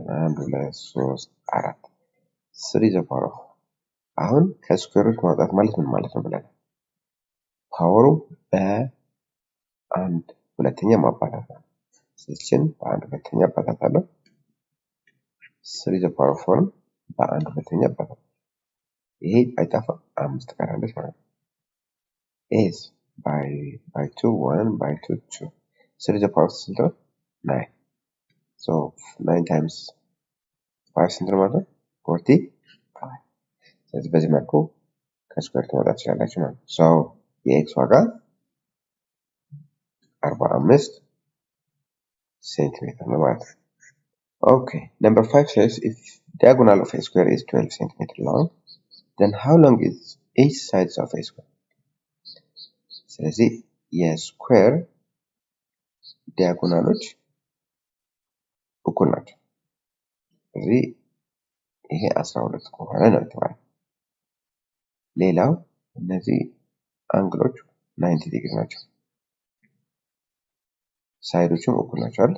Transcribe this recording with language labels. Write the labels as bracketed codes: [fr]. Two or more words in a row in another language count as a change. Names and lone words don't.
[am] 1 2 3 4 3 [en] the power of [am] አሁን ከስኩዌር ሩት ማውጣት ማለት ምን ማለት ነው ብለን ፓወሩ በአንድ ሁለተኛ ማባዛት ነው። ስለዚህ በአንድ ሁለተኛ አባዛታለሁ 3 [en] the power of [am] 4 በአንድ ሁለተኛ አባዛት ይሄ አይጠፋም 5 ቀራለች ማለት ነው። [en] is by 2 1 by 2 2 3 the power of 9 so 9 times 5 [am] ስንት ነው ማለት ነው? 45 ስለዚህ በዚህ መልኩ ከስኩዌር ማውጣት ትችላላችሁ ማለት ነው። so የኤክስ ዋጋ 45 ሴንቲሜትር ነው ማለት ነው። [en] okay number 5 says if diagonal of a square is 12 cm long then how long is each side of a square? [am] ስለዚህ የስኩዌር ዲያጎናሎች እኩል ናቸው። ስለዚህ ይሄ 12 ከሆነ ነው የተባለው። ሌላው እነዚህ አንግሎች 90 ዲግሪ ናቸው። ሳይዶቹም እኩል ናቸው አይደል?